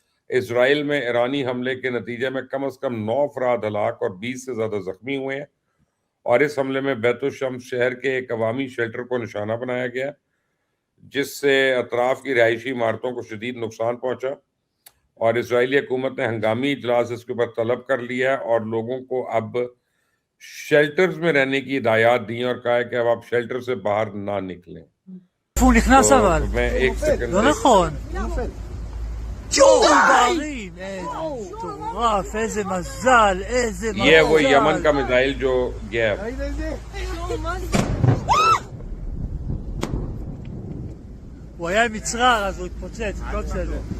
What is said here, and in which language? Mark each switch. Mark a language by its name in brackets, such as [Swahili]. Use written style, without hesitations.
[Urdu] اسرائیل میں ایرانی حملے کے نتیجے میں کم از کم 9 افراد ہلاک اور 20 سے زیادہ زخمی ہوئے ہیں، اور اس حملے میں بیت الشمس شہر کے ایک عوامی شیلٹر کو نشانہ بنایا گیا، جس سے اطراف کی رہائشی عمارتوں کو شدید نقصان پہنچا. اور اسرائیلی حکومت نے ہنگامی اجلاس اس کے اوپر طلب کر لیا ہے اور لوگوں کو اب شیلٹرز میں رہنے کی ہدایات دی اور کہا ہے کہ اب آپ شیلٹر سے باہر نہ نکلیں. [Hebrew] فون נכנס אבל. [Urdu] میں ایک سیکنڈ [Hebrew] לא נכון. עוברים, איזה מטורף, איזה מזל, איזה מזל. [Urdu] یہ وہ یمن کا میزائل جو گیا ہے. [Hebrew] הוא היה עם מצרר אז הוא התפוצץ, לא בסדר.